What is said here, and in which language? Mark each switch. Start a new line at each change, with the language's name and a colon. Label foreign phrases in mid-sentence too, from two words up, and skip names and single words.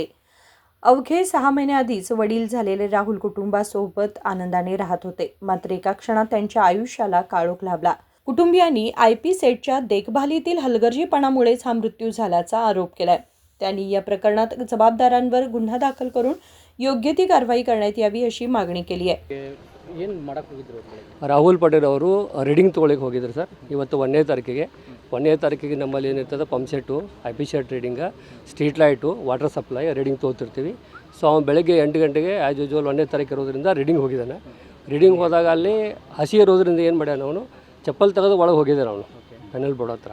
Marathi: अवघे 6 महिन्याआधीच वडील झालेले राहुल कुटुंबासोबत आनंदाने राहत होते, मात्र एका क्षणात त्यांच्या आयुष्याला काळोख लाभला। कुटुंबियांनी IP सेटच्या देखभालीतील हलगर्जीपणामुळेच हा मृत्यू झाल्याचा आरोप केलाय। त्यांनी या प्रकरणात जबाबदारांवर गुन्हा दाखल करून योग्य ती कारवाई करण्यात यावी अशी मागणी केली आहे।
Kannada: ರಾಹುಲ್ ಪಟೇಲ್ ಅವರು ರೀಡಿಂಗ್ ತೊಗೊಳಕ್ಕೆ ಹೋಗಿದ್ರು ಸರ್। ಇವತ್ತು 1ನೇ ತಾರೀಕಿಗೆ ನಮ್ಮಲ್ಲಿ ಏನಿರ್ತದೆ
English: pump set, IP set reading, street light, water supply reading
Kannada: ತೊಗೊತಿರ್ತೀವಿ। ಸೊ ಅವನು ಬೆಳಗ್ಗೆ 8 ಗಂಟೆಗೆ
English: as usual
Kannada: 1ನೇ ತಾರೀಕು ಇರೋದ್ರಿಂದ ರೀಡಿಂಗ್ ಹೋಗಿದ್ದಾನೆ। ರೀಡಿಂಗ್ ಹೋದಾಗ ಅಲ್ಲಿ ಹಸಿ ಇರೋದ್ರಿಂದ ಏನು ಮಾಡ್ಯಾನ, ಅವನು ಚಪ್ಪಲ್ ತೆಗೆದು ಒಳಗೆ ಹೋಗಿದ್ದಾನೆ ಅವನು
English: panel board
Kannada: ಹತ್ರ।